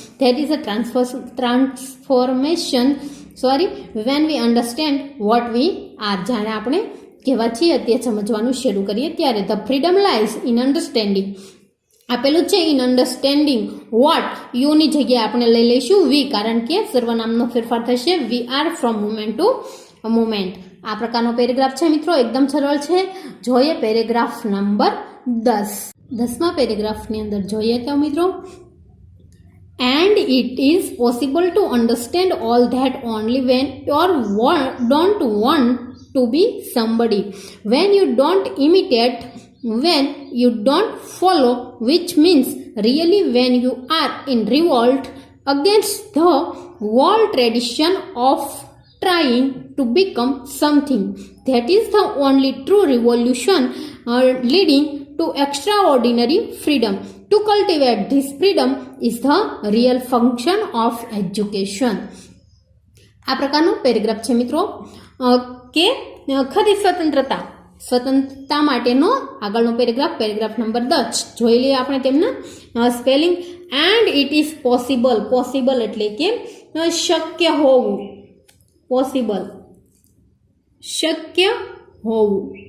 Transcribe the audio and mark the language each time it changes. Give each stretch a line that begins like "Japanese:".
English: there is a transformation when we understand what we are,
Gujarati: જ્યારે આપણે કેવા છીએ તે સમજવાનું શરૂ કરીએ ત્યારે.
English: the freedom lies in understanding
Gujarati: આપેલું છે
English: in understanding what,
Gujarati: યુની જગ્યાએ આપણે લઈ લઈશું વી, કારણ કે સર્વનામનો ફેરફાર થશે.
English: We are from moment to moment.
Gujarati: આ પ્રકારનો પેરેગ્રાફ છે મિત્રો, એકદમ સરળ છે. જોઈએ પેરેગ્રાફ નંબર 10. 10મા પેરેગ્રાફની અંદર જોઈએ તો મિત્રો,
English: and it is possible to understand all that only when you don't want to be somebody, when you don't imitate, when you don't follow, which means really when you are in revolt against the whole tradition of trying to become something. That is the only true revolution leading to extraordinary freedom. To cultivate this freedom is the real function of education.
Gujarati: આ પ્રકારનો paragraph છે મિત્રો કે ખરી સ્વતંત્રતા માટેનો આગળનો paragraph number 10. જોઈ લઈએ આપણે તેમના spelling.
English: and it is possible
Gujarati: એટલે કે શક્ય હોવું, પોસિબલ શક્ય હોવું.